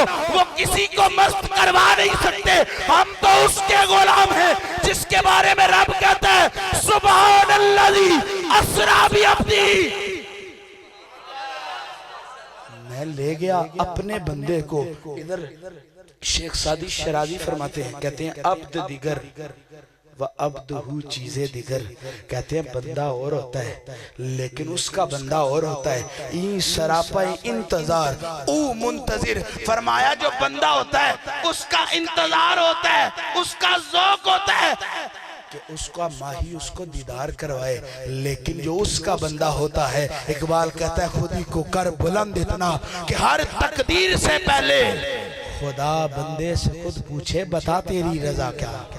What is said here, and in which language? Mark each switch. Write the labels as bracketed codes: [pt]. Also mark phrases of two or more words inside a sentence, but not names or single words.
[ur] وہ کسی کو مست کروا نہیں سکتے. ہم تو اس کے غلام ہیں جس کے بارے میں رب کہتا ہے [ar] سبحان الذی اسریٰ بعبدہ, [ur] میں لے گیا اپنے بندے کو. ادھر شیخ سعدی شرازی فرماتے ہیں, کہتے ہیں [fa] عبد دیگر و عبدہ چیزیں دیگر. [ur] کہتے ہیں بندہ اور ہوتا ہے لیکن اس کا بندہ اور ہوتا ہے. [fa] این سراپا انتظار او منتظر. [ur] فرمایا جو بندہ ہوتا ہے اس کا انتظار ہوتا ہے, اس کا ذوق ہوتا ہے کہ اس کا ماہی اس کو دیدار کروائے. لیکن جو اس کا بندہ ہوتا ہے, اقبال کہتا ہے خود ہی کو کر بلند اتنا کہ ہر تقدیر سے پہلے خدا بندے سے خود پوچھے بتا تیری رضا کیا.